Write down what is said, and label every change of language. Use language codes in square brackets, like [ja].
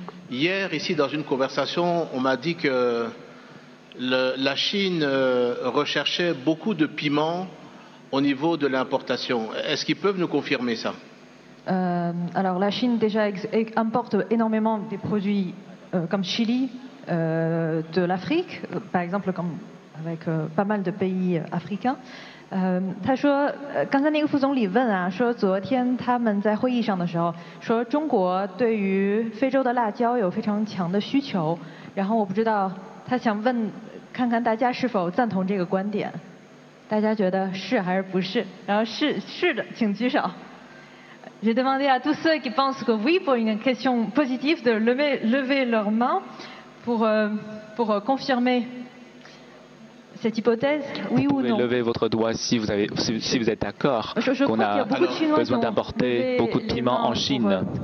[fr] Hier, ici, dans une conversation, on m'a dit que la Chine recherchait beaucoup de piments au niveau de l'importation. Est-ce qu'ils peuvent nous confirmer ça? Alors, la Chine déjà importe énormément des produits comme chili de l'Afrique, par exemple, comme avec pas mal de pays africains. [zh] 他说，刚才那个副总理问啊，说昨天他们在会议上的时候说，中国对于非洲的辣椒有非常强的需求，然后我不知道他想问，看看大家是否赞同这个观点，大家觉得是还是不是？然后是的，请举手。 [fr] J'ai demandé à tous ceux qui pensent que oui pour une question positive de lever leurs mains pour confirmer cette hypothèse, oui ou non? Vous pouvez lever votre doigt si vous êtes d'accord qu'on a besoin d'importer beaucoup de piments en Chine.